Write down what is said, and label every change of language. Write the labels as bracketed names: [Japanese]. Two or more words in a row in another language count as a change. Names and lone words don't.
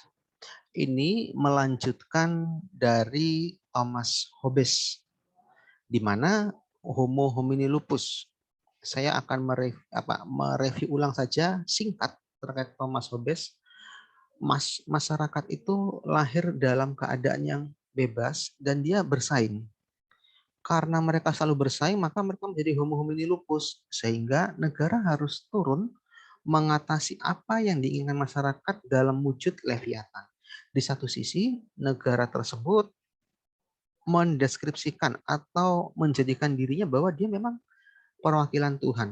[Indonesian] Ini melanjutkan dari Thomas Hobbes, di mana [Latin] Homo homini lupus. [Indonesian] Saya akan mereview ulang saja singkat terkait Thomas Hobbes. Masyarakat itu lahir dalam keadaan yang bebas dan dia bersaing. Karena mereka selalu bersaing, maka mereka menjadi [Latin] homo homini lupus. [Indonesian] Sehingga negara harus turun mengatasi apa yang diinginkan masyarakat dalam wujud Leviathan. Di satu sisi, negara tersebut mendeskripsikan atau menjadikan dirinya bahwa dia memang perwakilan Tuhan.